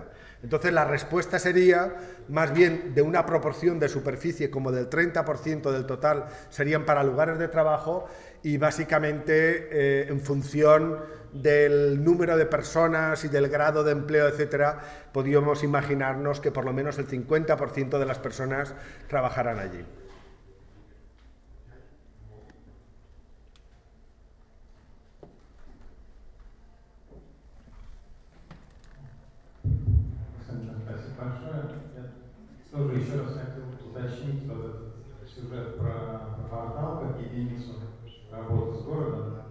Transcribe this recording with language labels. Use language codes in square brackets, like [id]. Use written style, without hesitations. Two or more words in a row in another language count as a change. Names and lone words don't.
[es] Entonces la respuesta sería, más bien de una proporción de superficie como del 30% del total serían para lugares de trabajo y básicamente en función del número de personas y del grado de empleo, etcétera, podríamos imaginarnos que por lo menos el 50% de las personas trabajarán allí. [ru] Спасибо большое. Я тоже еще раз хотел уточнить вот этот сюжет про портал как единицу работы с городом.